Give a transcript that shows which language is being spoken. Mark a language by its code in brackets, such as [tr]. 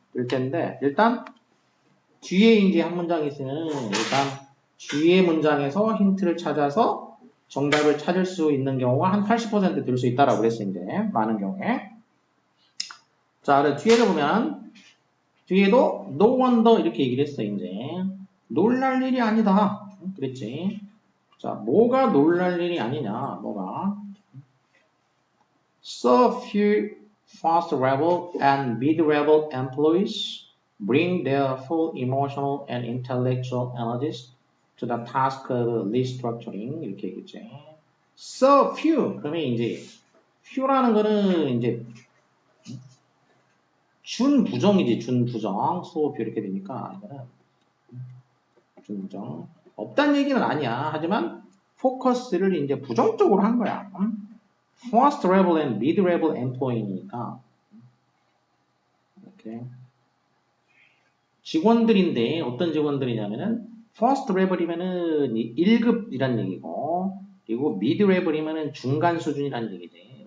[ko] 될 텐데 일단 뒤에 이제 한 문장 있으면 일단 뒤에 문장에서 힌트를 찾아서 정답을 찾을 수 있는 경우가 한 80% 될 수 있다라고 그랬어 이제 많은 경우에. 자, 그래서 뒤에를 보면 뒤에도 no wonder 이렇게 얘기를 했어 이제 놀랄 일이 아니다 그랬지. [en] 자, 뭐가 놀랄 일이 아니냐, 뭐가 so few fast level and mid level employees bring their full emotional and intellectual energies to the task of restructuring 이렇게 얘기했지. [ko] so few 그러면 이제 few라는 거는 이제 준부정이지 준부정 so few 이렇게 되니까 이거는 준부정 없다는 얘기는 아니야. 하지만 포커스를 이제 부정적으로 한 거야. First level and mid level employee 니까 이렇게 직원들인데 어떤 직원들이냐면은 first level이면은 1급이란 얘기고 그리고 mid level이면은 중간 수준이란 얘기지.